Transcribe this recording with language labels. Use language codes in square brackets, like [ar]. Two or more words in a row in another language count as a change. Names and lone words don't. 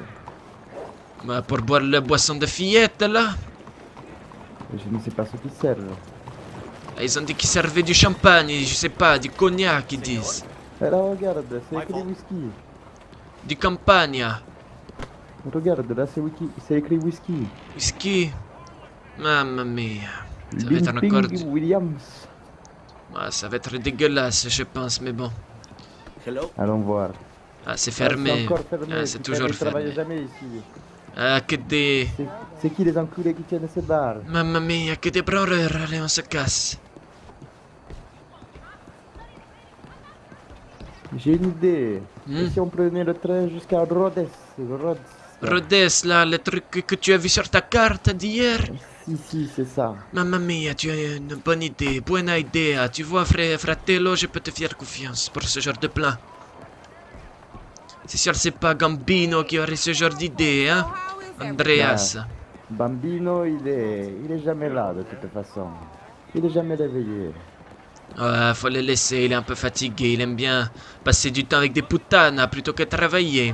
[fr] Mais pour boire la boisson de fillette, là, Je ne sais pas ce qu'ils servent. ils ont dit qu'ils servaient du champagne, je sais pas, du cognac, ils disent. Et là, regarde, c'est écrit whisky. Du campagna. Regarde, là, c'est écrit whisky. [it] Whisky. Mamma mia. [fr] Ça va être Limping encore... Williams. Ah, ça va être dégueulasse, je pense, mais bon. Hello. Allons voir. Ah, c'est C'est fermé. encore fermé. Ah, c'est putain, toujours ils travaillent fermé. jamais ici. Ah, que des... C'est qui les enculés qui tiennent ce bar? [it] Mamma mia, [fr] que des branleurs. Allez, on se casse. J'ai une idée. Hmm. Et si on prenait le train jusqu'à Rhodes? Rhodes, là, le truc que tu as vu sur ta carte d'hier. Si, c'est ça. [it] Mamma mia, [fr] tu as une bonne idée, [it] buona idea. [fr] Tu vois, fratello, je peux te faire confiance pour ce genre de plan. C'est sûr, c'est pas Gambino qui aurait ce genre d'idée, hein? Andreas. Bambino, il est jamais là de toute façon. Il est jamais réveillé. Ouais, faut le laisser, il est un peu fatigué. Il aime bien passer du temps avec des putanas plutôt que travailler.